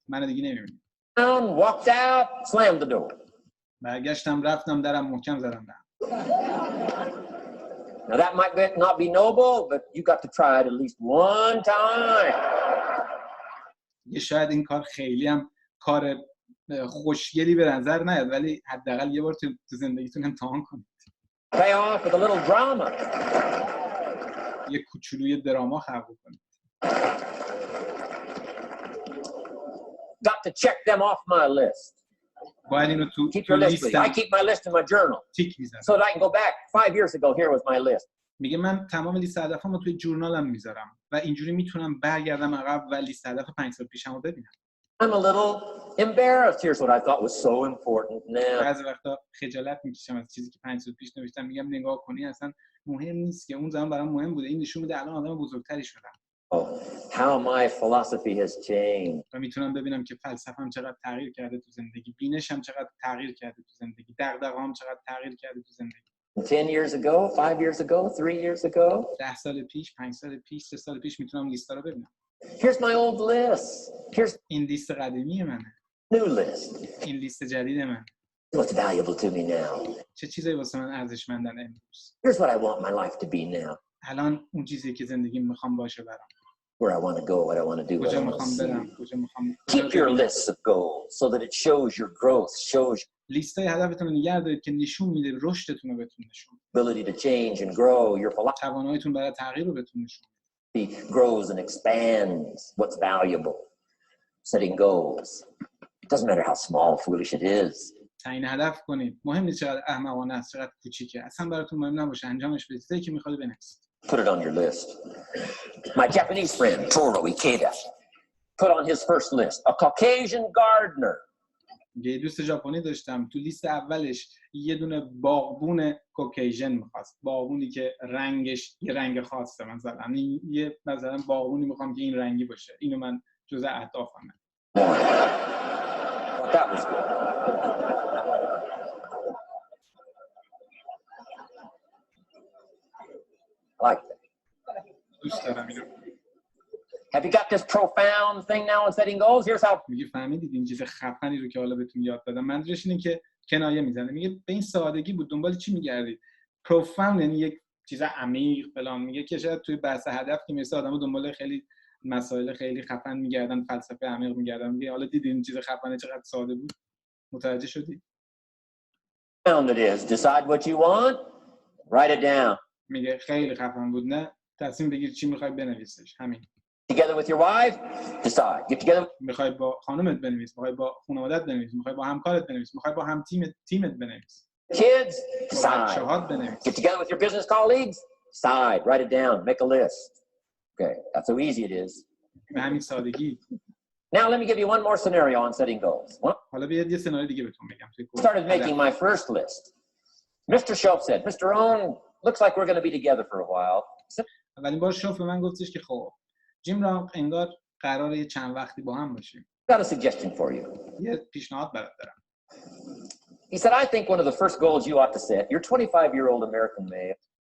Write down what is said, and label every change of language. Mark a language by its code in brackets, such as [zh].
[fa] منو دیگه نمی‌بینی. [en] walked out, slammed the door. [fa] برگشتم رفتم درم محکم زدم به. [en] Now that might not be noble, but you got to try it at least one time. [fa] یه شاید این کار خیلی هم کار خوشگلی به نظر نیاد، ولی حداقل یه بار تو زندگیتون امتحان کنید. [en] Pay off with a little drama. [fa] یه کوچولوی دراما خلق کنید. [en] Got to check them off my list. [fa] باید اینو تو [en] Keep your list with you. I keep my list in my journal. [fa] تیک میزنم. [en] So that I can go back 5 years ago. Here was my list. [fa] میگه من تمام لیست هدفامو توی جورنالم میذارم و اینجوری میتونم برگردم عقب و لیست هدف 5 سال پیشمو ببینم. [en] I'm a little embarrassed. Here's what I thought was so important now. [fa] بعضی وقتا خجالت میکشم از چیزی که 5 سال پیش نوشتم، میگم نگاه کنی اصلا مهم نیست که اون زمان برام مهم بوده. این نشون میده الان آدم بزرگتری شدم. [en] Oh, how my philosophy has changed. [fa] و میتونم ببینم که فلسفه‌ام چقدر تغییر کرده تو زندگی، بینشم چقدر تغییر کرده تو زندگی، دغدغه‌ام چقدر تغییر کرده تو زندگی. [en] 10 years ago, 5 years ago, 3 years ago. [fa] 10 سال پیش، 5 سال پیش، 3 سال پیش میتونم لیستا رو ببینم. [en] Here's my old list. Here's [fa] این لیست قدیمی منه. [en] new list. [fa] این لیست جدید من. [en] What's valuable to me now? [fa] چه چیزایی واسه من ارزشمندن امروز؟ [en] Here's what I want my life to be now. [fa] الان اون چیزی که زندگیم میخوام باشه برام. [en] Where I want to go, what I want to do, what I [fa] کجا [en] want to [fa] میخوام برم، [en] see. [fa] کجا میخوام. [en] Keep your lists of goals so that it shows your growth, shows [fa] لیستای هدفتون رو نگه دارید که نشون میده رشدتون رو بهتون نشون. [en] ability to change and grow. Your philosophy [fa] تواناییتون برای تغییر رو بهتون نشون. [en] grows and expands what's valuable. Setting goals. It doesn't matter how small, foolish it is. [fa] تعیین هدف کنید. مهم نیست چقدر احمقانه است، چقدر کوچیکه. اصلا براتون مهم نباشه، انجامش بدید. چیزی که میخواد بنویسید. [en] Put it on your list. My Japanese friend, Toro Ikeda, put on his first list a Caucasian gardener. [fa] یه دوست ژاپنی داشتم تو لیست اولش یه دونه باغبون کوکیژن می‌خواست. باغبونی که رنگش یه رنگ خاصه، مثلا باغبونی می‌خوام که این رنگی باشه. اینو من جزء اهدافمه. [en] That was good. I like that. [fa] دوست دارم اینو. [en] Have you got this profound thing now on setting goals? Here's how. [fa] میگه فهمیدید این چیز خفنی رو که حالا بهتون یاد دادم. منظورش اینه که کنایه میزنه. میگه به این سادگی بود دنبال چی میگردید؟ profound یعنی یک چیز عمیق فلان. میگه که شاید توی بحث هدف که مثلا آدمو دنبال خیلی مسائل خیلی خفن میگردن، فلسفه عمیق میگردن. میگه حالا دیدین این چیز خفنه چقدر ساده بود؟ متوجه شدید؟ [en] Profound it is. Decide what you want. Write it down. [fa] میگه خیلی خفن بود، نه تصمیم بگیر چی میخوای بنویسش. همین. [en] Together with your wife, decide. Get together. [fa] میخوای با خانومت بنویس، میخوای با خانواده‌ات بنویس، میخوای با همکارت بنویس، میخوای با هم تیمت بنویس. [en] Kids, decide. decide. Get together with your business colleagues, decide. Write it down. Make a list. Okay, that's how easy it is. [fa] به همین سادگی. [en] Now let me give you one more scenario on setting goals. [fa] حالا بیاد یه سناریو دیگه بهتون بگم. [en] Started making my first list. Mr. Shope said, Mr. Owen, looks like we're going to be together for a while. [fa] اولین بار شوف به من گفتش که خب جیم را انگار قراره یه چند وقتی با هم باشیم. [en] Got a suggestion for you. [fa] یه پیشنهاد برات دارم. [en] He said, I think one of the first goals you ought to set, you're 25-year-old American male.